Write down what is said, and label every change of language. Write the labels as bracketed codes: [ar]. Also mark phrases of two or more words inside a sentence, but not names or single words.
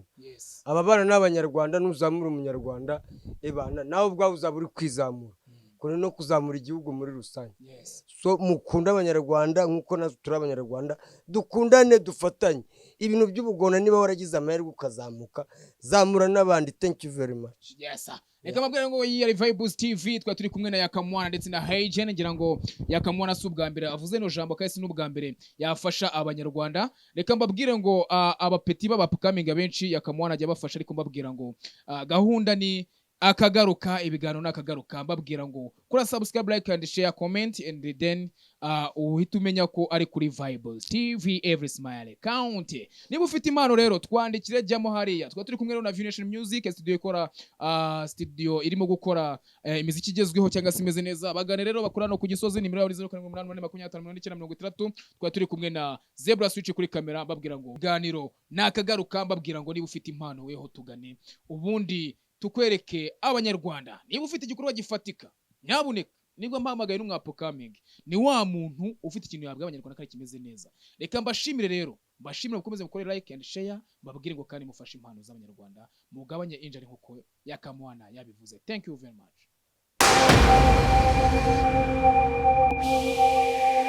[rw] Aba bana n'Abanyarwanda, nuzamura umunyarwanda, nawe ubwawe uzaba uri kwizamura, kuri no kuzamura igihugu muri rusange. So mukunda Abanyarwanda nkuko natwe turi Abanyarwanda, dukundane, dufatanye. Ibintu by'ubugona niba waragize amahirwe ukazamuka, zamura n'abandi. [en] Thank you very much. [rw] Reka mabwira ngo iyi ari Vibes TV, twa turi kumwe na Yakamwana ndetse na Hygiene. Ngira ngo Yakamwana si ubwa mbere avuze no jambo, kandi si n'ubwa mbere yafasha Abanyarwanda. Reka mbabwire ngo abapeti b'abapcoming benshi Yakamwana ajya bafasha, ariko mbabwira ngo gahunda ni akagaruka, ibiganiro nakagaruka. Mbabwira ngo kuri subscribe, [en] like and share, comment, and then [rw] uhita umenya ko ari kuri [en] Vibes TV, every smile count. [rw] Niba ufite impano rero twandikire, jyamo hariya. Twa turi kumwe rero na Vision Music studio, ikora studio irimo gukora imiziki igezweho cyangwa se imeze neza. Bagane rero bakora no ku Gisozi, nimero yabo 0788255930. Twa turi kumwe na Zebra Switch kuri kamera. Mbabwira ngo ganiro nakagaruka. Mbabwira ngo niba ufite impano weho tugane, ubundi tukwereke Abanyarwanda. Niba ufite igikorwa gifatika, nyabuneka nibwo mpamagaye n'umwapcoming, ni wa muntu ufite ikintu yabwa Abanyarwanda kandi kimeze neza. Reka mbashimire rero, mbashimire gukomeza gukora [en] like and share. [rw] Mbabwire ngo kandi mufashe impano z'Abanyarwanda, mugabanye injari nkuko Yakamwana yabivuze. [en] Thank you very much.